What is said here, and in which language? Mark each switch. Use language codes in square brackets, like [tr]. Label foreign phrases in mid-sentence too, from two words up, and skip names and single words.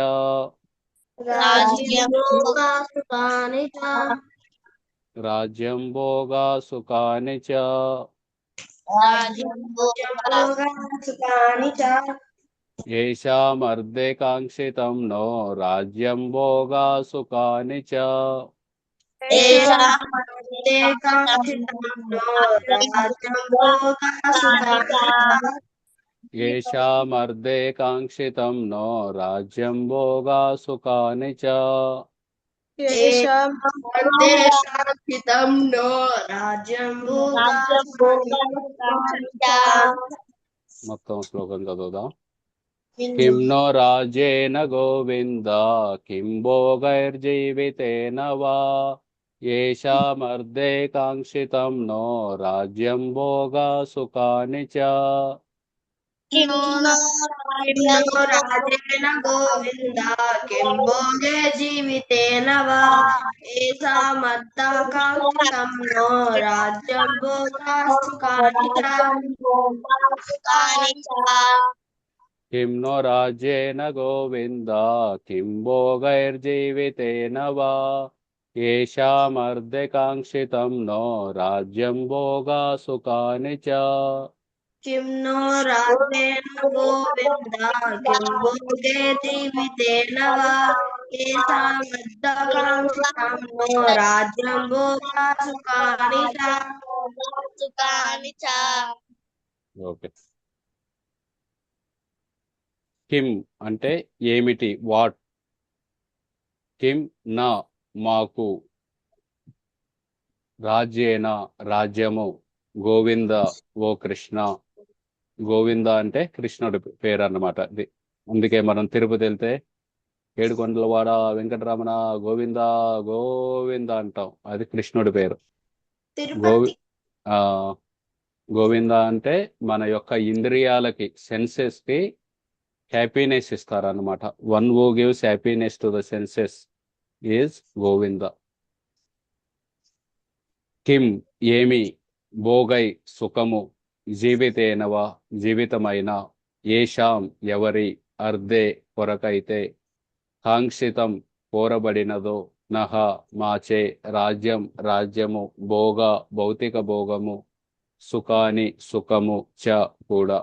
[sa] రాజ్యం సుఖాని చ राज्यं भोगा सुखानि च సుఖాని చ येषामर्धे काङ्क्षितं नो राज्यं भोगा सुखानि च కాంక్షితం నో రాజ్యం భోగా సుఖాని చ येषामर्धे काङ्क्षितं नो राज्यं भोगा सुखानि च కాంక్షితం నో రాజ్యం భోగా సుఖాని చ [te] మొత్తం శ్లోకం చదువుదాం. [sa] किं नो राजेन गोविन्द किं भोगैर्जीवितेन वा येषामर्धे काङ्क्षितं नो राज्यं भोगा सुखानि च किं नो రాజేన గోవింద కిం భోగే జీవితేన వా ఏషామర్థకాంక్షితం నో రాజ్యం భోగా సుఖాని చ सुखानि च किं नो राज्येन गोविन्द किं भोगैर्जीवितेन वा येषामर्धे काङ्क्षितं नो राज्यं भोगा सुखानि च కిం నో రాజేన గోవింద కిం భోగే జీవితేన వా ఏషామర్థకాంక్షితం నో రాజ్యం భోగా సుఖాని చ सुखानि च [te] ఓకే. కిం అంటే ఏమిటి, వాట్. కిం నా మాకు, రాజ్యేన రాజ్యము, గోవింద ఓ కృష్ణ. గోవింద అంటే కృష్ణుడి పేరు అన్నమాట. ఇది అందుకే మనం తిరుపతి వెళ్తే ఏడుకొండలవాడ వెంకటరమణ గోవింద గోవింద అంటాం, అది కృష్ణుడి పేరు. గోవి తిరుపతి ఆ గోవింద అంటే మన యొక్క ఇంద్రియాలకి, సెన్సెస్ కి హ్యాపీనెస్ ఇస్తారన్నమాట. [en] One who gives happiness to the senses is Govinda. [te] కిం ఏమి, భోగై సుఖము, జీవితేనవ జీవితమైన, ఏషాం ఎవరి, అర్ధే కొరకైతే, కాంక్షితం కోరబడినదో, నహ మాచే, రాజ్యం రాజ్యము, భోగ భౌతిక భోగము, సుఖాని సుఖము చ కూడా.